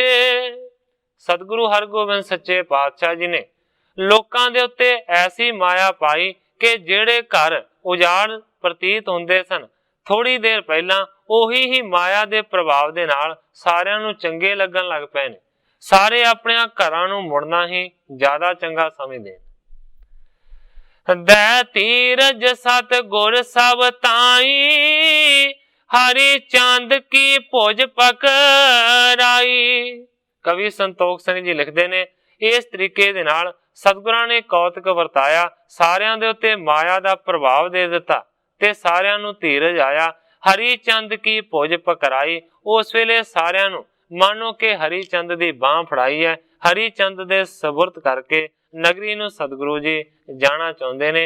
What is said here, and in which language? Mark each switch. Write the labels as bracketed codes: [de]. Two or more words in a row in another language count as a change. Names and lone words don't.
[pa] ਸਤਗੁਰੂ ਹਰਗੋਬਿੰਦ ਸੱਚੇ ਪਾਤਸ਼ਾਹ ਜੀ ਨੇ ਲੋਕਾਂ ਦੇ ਉੱਤੇ ਐਸੀ ਮਾਇਆ ਪਾਈ ਕਿ ਜਿਹੜੇ ਘਰ ਉਜਾੜ ਪ੍ਰਤੀਤ ਹੁੰਦੇ ਸਨ, ਥੋੜ੍ਹੀ ਦੇਰ ਪਹਿਲਾਂ ਓਹੀ ਹੀ ਮਾਇਆ ਦੇ ਪ੍ਰਭਾਵ ਦੇ ਨਾਲ ਸਾਰਿਆਂ ਨੂੰ ਚੰਗੇ ਲੱਗਣ ਲੱਗ ਪਏ ਨੇ। ਸਾਰੇ ਆਪਣੇ ਘਰਾਂ ਨੂੰ ਮੁੜਨਾ ਹੀ ਜ਼ਿਆਦਾ ਚੰਗਾ ਸਮਝਦੇ। [hi] दै तीरज सत गुर सब ताई, हरि चंद की भुज पकड़ाई। [pa] ਕਵੀ ਸੰਤੋਖ ਸਿੰਘ ਜੀ ਲਿਖਦੇ ਨੇ ਇਸ ਤਰੀਕੇ ਦੇ ਨਾਲ ਸਤਗੁਰਾਂ ਨੇ ਕੌਤਕ ਵਰਤਾਇਆ, ਸਾਰਿਆਂ ਦੇ ਉੱਤੇ ਮਾਇਆ ਦਾ ਪ੍ਰਭਾਵ ਦੇ ਦਿੱਤਾ ਤੇ ਸਾਰਿਆਂ ਨੂੰ ਧੀਰਜ ਆਇਆ। [hi] हरि चंद की भुज पकड़ाई, [pa] ਉਸ ਵੇਲੇ ਸਾਰਿਆਂ ਨੂੰ ਮਾਨੋ ਕਿ ਹਰਿ ਚੰਦ ਦੀ ਬਾਂਹ ਫੜਾਈ ਹੈ, ਹਰਿ ਚੰਦ ਦੇ ਸਬੁਰਤ ਕਰਕੇ ਨਗਰੀ ਨੂੰ ਸਤਗੁਰੂ ਜੀ ਜਾਣਾ ਚਾਹੁੰਦੇ ਨੇ।